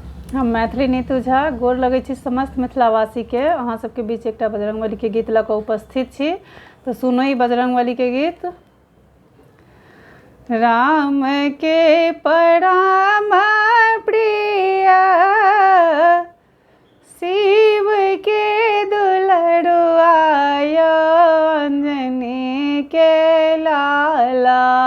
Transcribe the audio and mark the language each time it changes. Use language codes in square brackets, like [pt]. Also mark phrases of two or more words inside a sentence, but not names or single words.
[mai] हम मैथिली नीतू झा गोर लगै छी समस्त मिथिलावासी के। अहाँ सबके बीच एकटा बजरंगबली के गीत लऽ कऽ उपस्थित छी, तो सुनो ई बजरंगबली के गीत। राम के परम प्रिय शिव के दुलरुआ अंजनी के लाला।